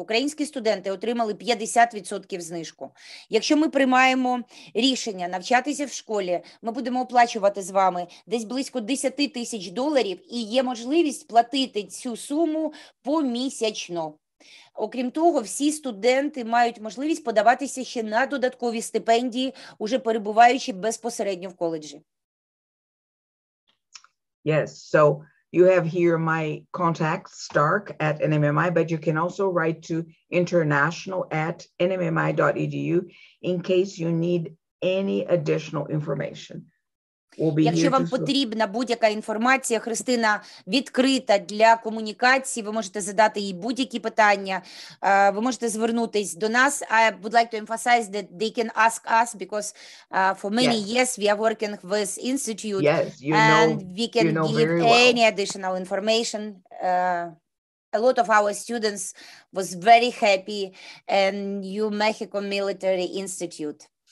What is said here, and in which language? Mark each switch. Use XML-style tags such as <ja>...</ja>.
<uk>Українські студенти отримали 50% знижку. Якщо ми приймаємо рішення навчатися в школі, ми будемо оплачувати з вами десь близько $10 тисяч, і є можливість платити цю суму помісячно. Окрім того, всі студенти мають можливість подаватися ще на додаткові стипендії, уже перебуваючи безпосередньо в коледжі.</uk> <en>Yes, so you have here my contact, stark@nmmi, but you can also write to international@nmmi.edu in case you need any additional information.</en> <uk>Якщо вам потрібна будь-яка інформація, Христина відкрита для комунікації, ви можете задати їй будь-які питання, ви можете звернутись до нас.</uk> <en>I would like to emphasize that they can ask us because for many years we are working with Institute and we can give any additional information. A lot of our students was very happy in New Mexico Military Institute.</en>